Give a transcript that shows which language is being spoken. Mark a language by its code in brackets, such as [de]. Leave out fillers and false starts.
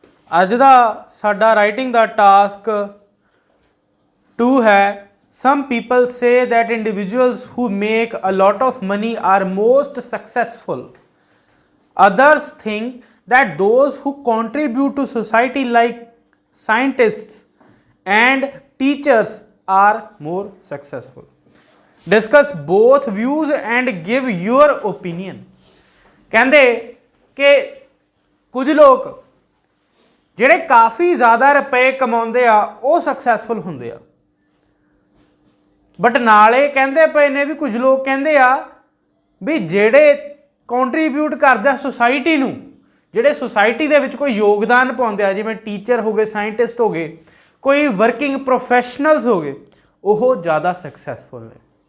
[pa] ਅੱਜ ਦਾ ਸਾਡਾ ਰਾਈਟਿੰਗ ਦਾ ਟਾਸਕ 2 है। [en] Some people say that individuals who make a lot of money are most successful. Others think that those who contribute to society like scientists and teachers are more successful. Discuss both views and give your opinion. [hi] कहते कि कुछ लोग [pa] ਜਿਹੜੇ ਕਾਫੀ ਜ਼ਿਆਦਾ ਰੁਪਏ ਕਮਾਉਂਦੇ ਆ ਉਹ ਸਕਸੈਸਫੁਲ ਹੁੰਦੇ ਆ, ਬਟ ਨਾਲੇ ਕਹਿੰਦੇ ਪਏ ਨੇ ਵੀ ਕੁਝ ਲੋਕ ਕਹਿੰਦੇ ਆ ਵੀ ਜਿਹੜੇ ਕੰਟਰੀਬਿਊਟ ਕਰਦੇ ਆ ਸੁਸਾਇਟੀ ਨੂੰ, ਜਿਹੜੇ ਸੁਸਾਇਟੀ ਦੇ ਵਿੱਚ ਕੋਈ ਯੋਗਦਾਨ ਪਾਉਂਦੇ ਆ, ਜਿਵੇਂ ਟੀਚਰ ਹੋ ਗਏ, ਸਾਇੰਟਿਸਟ ਹੋ ਗਏ, ਕੋਈ ਵਰਕਿੰਗ ਪ੍ਰੋਫੈਸ਼ਨਲਸ ਹੋ ਗਏ, ਉਹ ਜ਼ਿਆਦਾ ਸਕਸੈਸਫੁਲ ਨੇ।